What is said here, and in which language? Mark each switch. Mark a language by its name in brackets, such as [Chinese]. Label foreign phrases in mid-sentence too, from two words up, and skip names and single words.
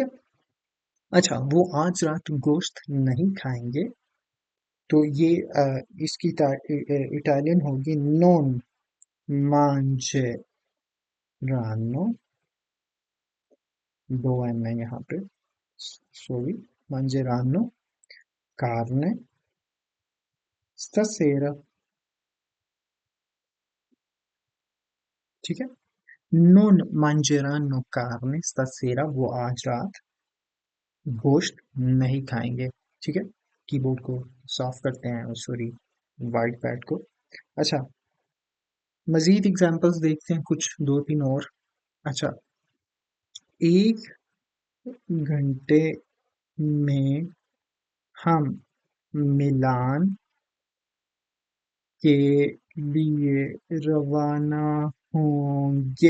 [Urdu] اچھا، وہ آج رات گوشت نہیں کھائیں گے تو یہ اس کی اٹالین ہوگی [Italian] non mangeranno, [Urdu] دو این ہے یہاں پہ، سوری, [Italian] mangeranno carne stasera, [Urdu] ٹھیک ہے. [Italian] non mangeranno carne stasera, [Urdu] وہ آج رات گوشت نہیں کھائیں گے، ٹھیک ہے. کی بورڈ کو صاف کرتے ہیں، سوری, [English] white pad [Urdu] کو. اچھا، مزید ایگزامپلز دیکھتے ہیں کچھ دو تین اور. اچھا، ایک گھنٹے میں ہم میلان کے لیے روانہ ہوں گے.